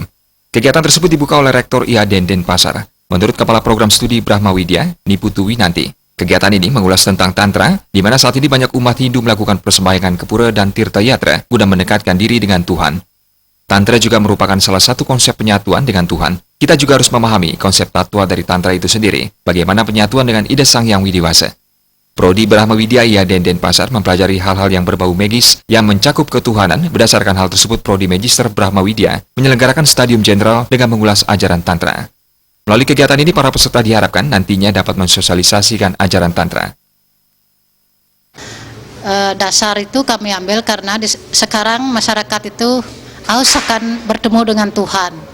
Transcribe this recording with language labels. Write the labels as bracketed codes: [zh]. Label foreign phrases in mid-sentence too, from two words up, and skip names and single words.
[id] Kegiatan tersebut dibuka oleh Rektor IHDN Denpasar. Menurut Kepala Program Studi Brahma Widya, Niputu Winanti, kegiatan ini mengulas tentang Tantra, di mana saat ini banyak umat Hindu melakukan persembahyangan ke pura dan tirta yatra guna mendekatkan diri dengan Tuhan. Tantra juga merupakan salah satu konsep penyatuan dengan Tuhan. Kita juga harus memahami konsep tatwa dari Tantra itu sendiri, bagaimana penyatuan dengan Ida Sang Hyang Widiwasa. Prodi Brahma Widya IHDN Denpasar mempelajari hal-hal yang berbau magis yang mencakup ketuhanan. Berdasarkan hal tersebut, Prodi Magister Brahma Widya menyelenggarakan Stadium General dengan mengulas ajaran Tantra. Melalui kegiatan ini, para peserta diharapkan nantinya dapat mensosialisasikan ajaran Tantra. Dasar itu kami ambil karena sekarang masyarakat itu haus akan bertemu dengan Tuhan.